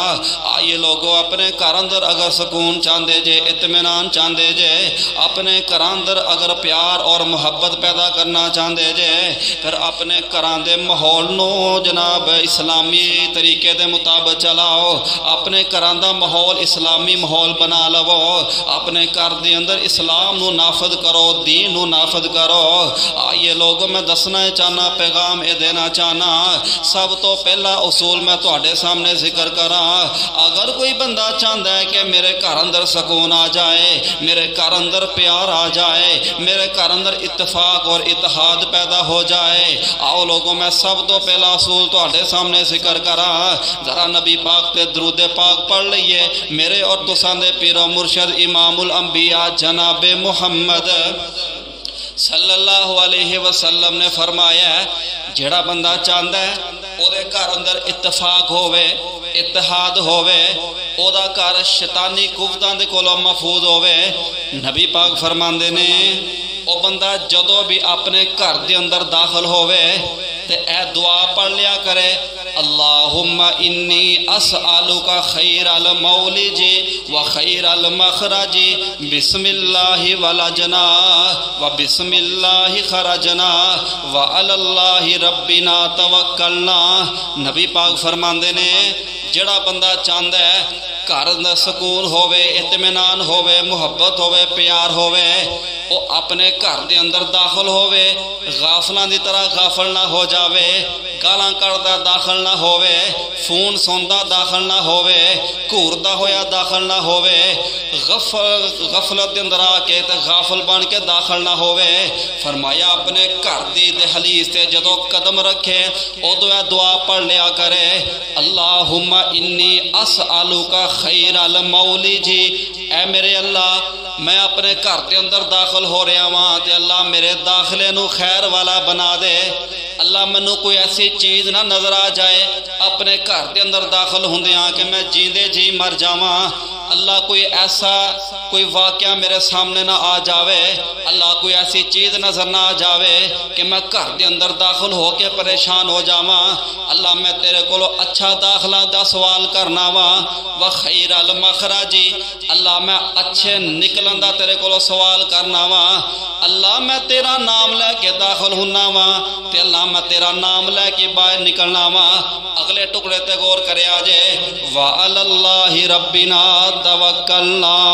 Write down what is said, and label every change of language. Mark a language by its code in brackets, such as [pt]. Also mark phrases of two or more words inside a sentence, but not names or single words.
[pa] آئیے لوگو، اپنے گھر اندر اگر سکون چاہتے جے، اطمینان چاہتے جے، اپنے گھر اندر اگر پیار اور محبت پیدا کرنا چاہتے جے، پھر اپنے گھراں دے ماحول نوں جناب اسلامی طریقے دے مطابق چلاؤ. اپنے گھراں دا ماحول اسلامی ماحول بنا لوو، اپنے گھر دے اندر اسلام نوں نافذ کرو، دین نوں نافذ کرو. آئیے لوگو، میں دسنا چاہنا, پیغام یہ دینا چاہنا، سب تو پہلا اصول میں تہاڈے سامنے ذکر کرا. اگر کوئی بندہ چاہتا ہے کہ میرے گھر اندر سکون آ جائے، میرے گھر اندر پیار آ جائے، میرے گھر اندر اتفاق اور اتحاد پیدا ہو جائے، آؤ لوگوں، میں سب تو پہلا اصول تہاڈے سامنے ذکر کرا. ذرا نبی پاک تے درود پاک پڑھ لئیے. میرے اور تساں دے پیر و مرشد امام الانبیاء جناب محمد [ar] صلى الله عليه وسلم [pa] نے فرمایا، جیہڑا بندہ چاہتا ہے اودے گھر اندر اتفاق ہووے، اتحاد ہووے، اودا گھر شیطانی قوتاں دے کولوں محفوظ ہووے. نبی پاک فرماندے نے، او بندہ جدوں بھی اپنے گھر دے اندر داخل ہووے تے اے دعا پڑھ لیا کرے, [ar] اللهم إني أسألك خير المولج وخير المخرج بسم الله ولجنا وبسم الله خرجنا وعلى الله ربنا توكلنا. [pa] نبی پاک فرماندے نے، جیہڑا بندہ چاہتا ہے گھر دا سکون ہووے، اطمینان ہووے، محبت ہووے، پیار ہووے، وہ اپنے گھر دے اندر داخل ہووے، غافلاں دی طرح غافل نہ ہو جاوے، گالاں کڈھدا داخل نہ ہووے، فون سندا داخل نہ ہووے، گھوردا ہویا داخل نہ ہووے، غفلت دے اندر آکے تے غافل بن کے داخل نہ ہووے. فرمایا اپنے گھر دی دہلیز تے جدوں قدم رکھے اودوں اے دعا پڑھ لیا کرے, [ar] اللهم إني أسألك خير المولج. [pa] اے میرے اللہ، میں اپنے گھر کے اندر داخل ہو رہا وہاں تے اللہ میرے داخلے نوں خیر والا بنا دے. اللہ مینوں کوئی ایسی چیز نہ نظر آ جائے اپنے گھر کے اندر داخل ہوندیاں کہ میں جیندے جی مر جاواں. اللہ کوئی ایسا کوئی واقعہ میرے سامنے نہ آ جاوے، اللہ کوئی ایسی چیز نظر نہ آ جاوے کہ میں گھر کے اندر داخل ہو کے پریشان ہو جاواں. اللہ میں تیرے کو اچھا داخلہ دا سوال کرنا واں, [ar] وخير المخرج, [pa] اللہ میں اچھے نکلن دا تیرے کو سوال کرنا واں. اللہ میں تیرا نام لےکے داخل ہونا واں تے اللہ میں تیرا نام لےکے باہر نکلنا واں. اگلے ٹکڑے تے غور کرے آجے, [ar] وعلى الله ربنا توكلنا.